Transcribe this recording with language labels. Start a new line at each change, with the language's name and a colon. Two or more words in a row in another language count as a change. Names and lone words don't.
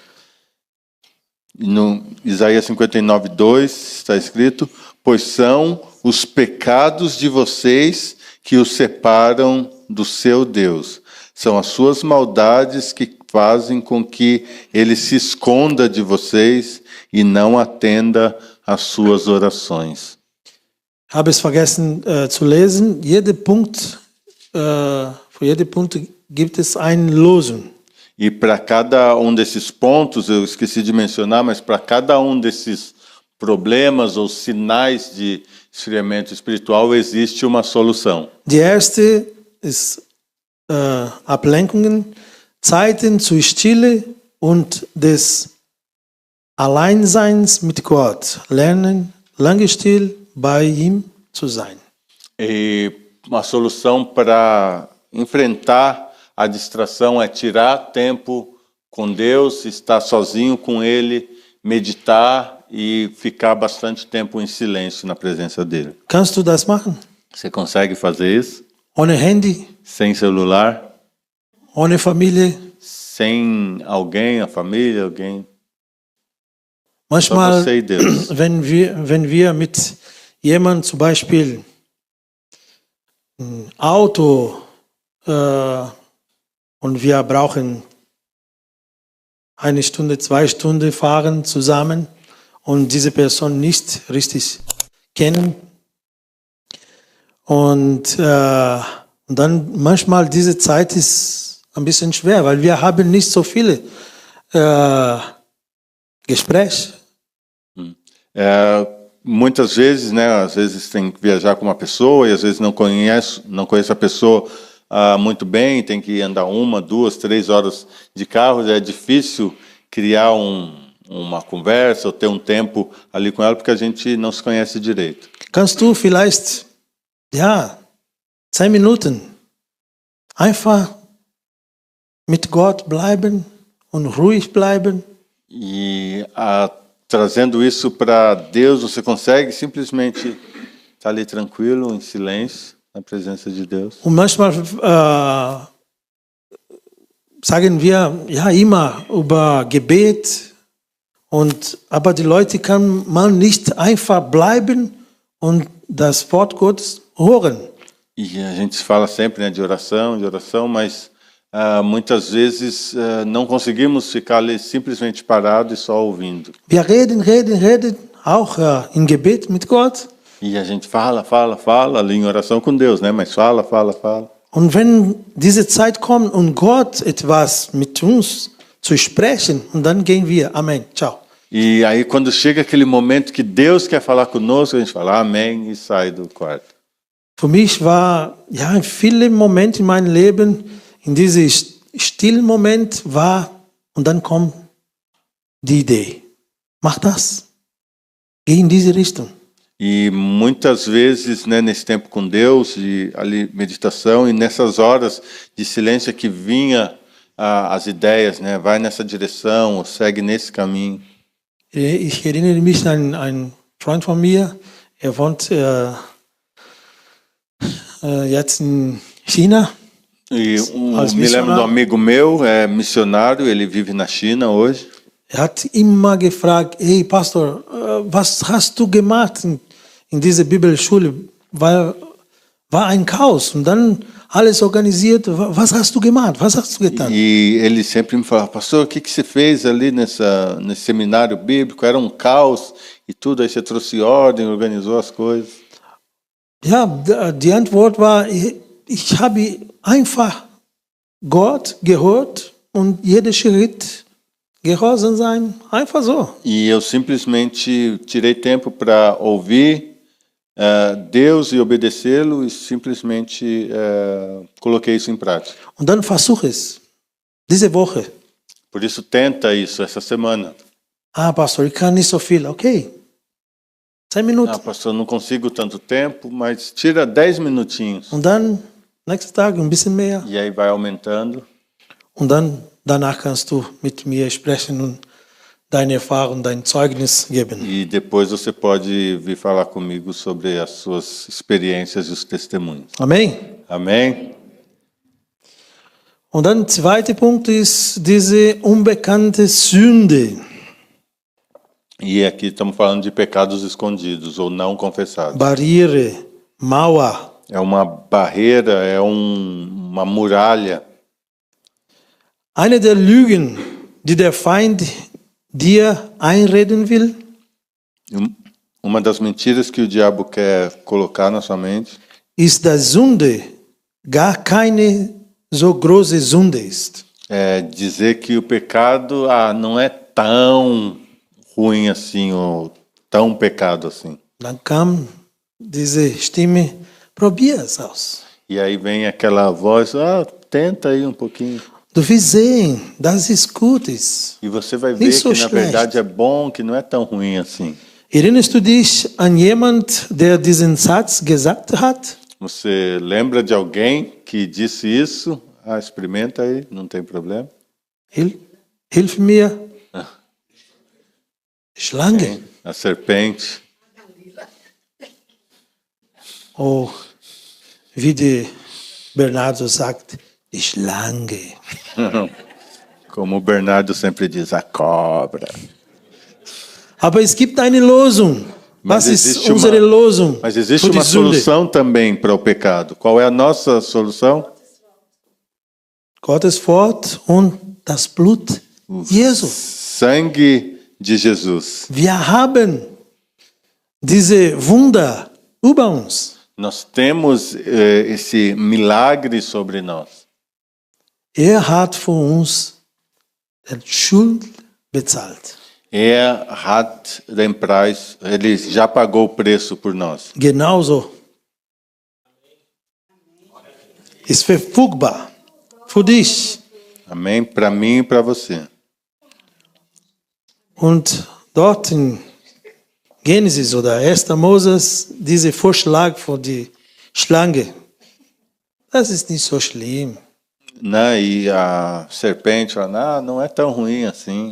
Portuguese: E no Isaías 59:2 está escrito: pois são os pecados de vocês que os separam do seu Deus. São as suas maldades que fazem com que ele se esconda de vocês e não atenda às suas orações.
German: Habe es vergessen zu lesen. Für jeden Punkt gibt es eine Lösung.
Portuguese: E para cada um desses pontos, eu esqueci de mencionar, mas para cada um desses problemas ou sinais de esfriamento espiritual existe uma solução.
German: Die erste ist Ablenkungen, Zeiten zur Stille und des Alleinseins mit Gott. Lernen, lange still bei ihm zu sein.
Portuguese: E uma solução para enfrentar a distração é tirar tempo com Deus, estar sozinho com Ele, meditar e ficar bastante tempo em silêncio na presença dele.
German: Kannst du das machen?
Portuguese: Você consegue fazer isso?
German: Ohne Handy,
Portuguese: Sem celular?
German: ohne Familie?
Portuguese: Sem alguém, a família, alguém? Só
German: Manchmal,
Portuguese: você e Deus.
German: wenn wir mit jemandem zum Beispiel ein Auto und wir brauchen 1 Stunde, 2 Stunden fahren zusammen und diese Person nicht richtig kennen. Und dann manchmal diese Zeit ist ein bisschen schwer, weil wir haben nicht so viele Gespräche.
Portuguese: Muitas vezes, né? Às vezes tem que viajar com uma pessoa e às vezes não conhece a pessoa muito bem, tem que andar 1, 2, 3 horas de carro, é difícil criar uma conversa ou ter um tempo ali com ela porque a gente não se conhece direito.
German: Kannst du vielleicht, 10 Minuten einfach mit Gott bleiben und ruhig bleiben?
Portuguese: E trazendo isso para Deus, você consegue simplesmente estar ali tranquilo, em silêncio, na presença de Deus.
German: Und manchmal sagen wir ja immer über Gebet, aber die Leute kann man nicht einfach bleiben und das Wort Gottes hören.
Portuguese: E a gente fala sempre, né, de oração, mas muitas vezes não conseguimos ficar ali simplesmente parado e só ouvindo.
German: Wir reden, auch im Gebet mit Gott.
Portuguese: E a gente fala ali em oração com Deus, né? Mas fala.
German: Und wenn diese Zeit kommt und Gott etwas mit uns zu sprechen, und dann gehen wir. Amen. Ciao.
Portuguese: E aí quando chega aquele momento que Deus quer falar conosco, a gente fala amém e sai do quarto.
German: Für mich war viele Momente in meinem Leben, in diesem stillen Moment und dann kommt die Idee. Mach das. Geh in diese Richtung.
Portuguese: E muitas vezes, né, nesse tempo com Deus, de ali meditação, e nessas horas de silêncio que vinha as ideias, né, vai nessa direção, ou segue nesse caminho.
German: Ich erinnere mich an einen Freund von mir, wohnt jetzt in China.
Portuguese: E me lembro de um amigo meu, é missionário, ele vive na China hoje.
German: Hat immer gefragt, hey Pastor, was hast du gemacht in dieser Bibelschule? War ein Chaos und dann alles organisiert. Was hast du gemacht? Was hast du getan?
Portuguese: E ele sempre me falava, pastor, o que você fez ali nesse seminário bíblico? Era um caos e tudo, aí você trouxe ordem, organizou as coisas.
German: Ja, die Antwort war, ich habe einfach Gott gehört und jeder Schritt gehorsam sein, einfach so.
Portuguese: E eu simplesmente tirei tempo para ouvir Deus e obedecê-lo e simplesmente coloquei isso em prática.
German: Und dann versuch es, diese Woche.
Portuguese: Por isso tenta isso essa semana.
German: Pastor, ich kann nicht so viel. Okay, 10 Minuten.
Portuguese: Pastor, não consigo tanto tempo, mas tira 10 minutinhos.
German: Und dann nächsten Tag ein bisschen mehr.
Portuguese: E aí vai aumentando.
German: Und dann danach kannst du mit mir sprechen und deine Erfahrung, dein Zeugnis geben.
Portuguese: E depois você pode vir falar comigo sobre as suas experiências e os testemunhos.
German: Amen.
Portuguese: Amém?
German: Und dann zweiter Punkt ist diese unbekannte Sünde.
Portuguese: E aqui estamos falando de pecados escondidos ou não confessados.
German: Barriere, Mauer.
Portuguese: É uma barreira, é uma muralha.
German: Eine der Lügen, die der Feind dir einreden will,
Portuguese: Uma das mentiras que o diabo quer colocar na sua mente
German: ist, dass Sünde gar keine so große Sünde ist.
Portuguese: é dizer que o pecado não é tão ruim assim, ou tão pecado assim.
German: Dann kam diese Stimme, probier es aus.
Portuguese: E aí vem aquela voz, tenta aí um pouquinho.
German: Du wirst sehen, das ist Gutes.
Portuguese: E você vai ver
German: Nicht so
Portuguese: que na
German: schlecht.
Portuguese: verdade é bom, que não é tão ruim assim.
German: Erinnerst du dich an jemand, der diesen Satz gesagt hat?
Portuguese: Você lembra de alguém que disse isso? Experimenta aí, não tem problema.
German: Hilf mir. Schlange.
Portuguese: A serpente.
German: Oh, wie der Bernardo sagt, die Schlange.
Portuguese: Como o Bernardo sempre diz, a cobra.
German: Aber es gibt eine Lösung. Was ist unsere Lösung
Portuguese: Mas existe
German: für die
Portuguese: uma
German: Sünde?
Portuguese: solução também para o pecado. Qual é a nossa solução?
German: Gottes Wort und das Blut Jesu.
Portuguese: Sangue de Jesus.
German: Wir haben diese Wunder über uns.
Portuguese: Nós temos esse milagre sobre nós.
German: Hat für uns die Schuld bezahlt. Hat den Preis,
Portuguese: ele já pagou o preço por nós.
German: Genauso. Ist verfügbar für dich.
Portuguese: Amém? Para mim e para você.
German: Und dort in Genesis oder 1. Moses, dieser Vorschlag für die Schlange, das ist nicht so schlimm.
Portuguese: E a serpente fala, não é tão ruim assim.